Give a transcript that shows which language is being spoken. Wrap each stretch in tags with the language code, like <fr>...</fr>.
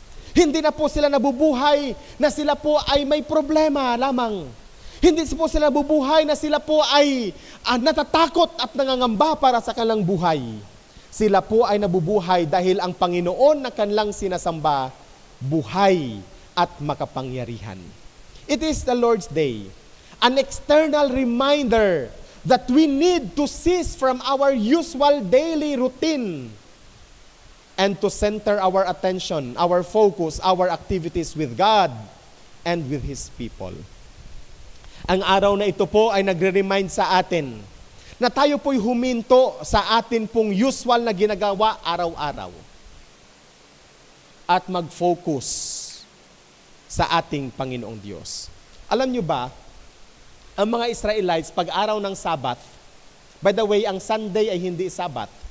<tl>Hindi na po sila nabubuhay na sila po ay may problema lamang. Hindi po sila nabubuhay na sila po ay natatakot at nangangamba para sa kanilang buhay. Sila po ay nabubuhay dahil ang Panginoon na kanilang sinasamba, buhay at makapangyarihan.</tl> <en>It is the Lord's Day, an external reminder that we need to cease from our usual daily routine and to center our attention, our focus, our activities with God and with His people.</en> <tl>Ang araw na ito po ay nagre-remind sa atin na tayo po'y huminto sa atin pong usual na ginagawa araw-araw at mag-focus sa ating Panginoong Diyos. Alam nyo ba, ang mga Israelites, pag araw ng Sabat,</tl> <en>by the way,</en> <tl>ang Sunday ay hindi Sabat.</tl>